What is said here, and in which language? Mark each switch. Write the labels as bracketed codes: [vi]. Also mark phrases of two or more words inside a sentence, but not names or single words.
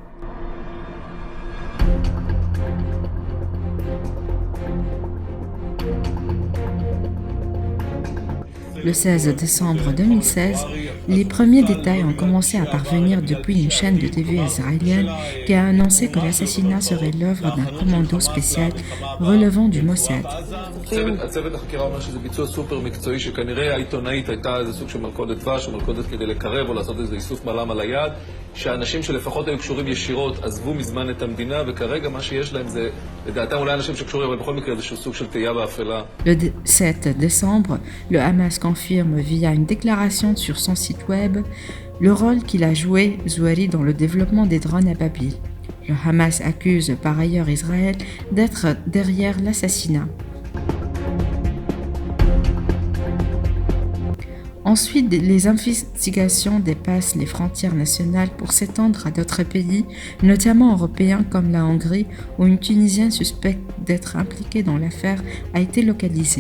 [fr] Le 16 décembre 2016, les premiers détails ont commencé à parvenir depuis une chaîne de TV israélienne qui a annoncé que l'assassinat serait l'œuvre d'un commando spécial relevant du Mossad. [he] הצוות החקירה אומר שזה ביצוע סופר מקצועי שכנראה העיתונאית הייתה איזה סוג של מלכודת דבש או מלכודת כדי לקרב או לעשות איזה איסוף בלם על היד, שאנשים שלפחות היו קשורים ישירות עזבו מזמן את המדינה וכרגע מה שיש להם זה לדעתם אולי אנשים שקשורים אבל בכל מקרה איזשהו סוג של תהייה באפלה. [fr] Le 7 décembre, le Hamas confirme via une déclaration sur son site web le rôle qu'il a joué Zoueri dans le développement des drones à Babil. Le Hamas accuse par ailleurs Israël d'être derrière l'assassinat. Ensuite, les investigations dépassent les frontières nationales pour s'étendre à d'autres pays, notamment européens comme la Hongrie, où une Tunisienne suspecte d'être impliquée dans l'affaire a été localisée.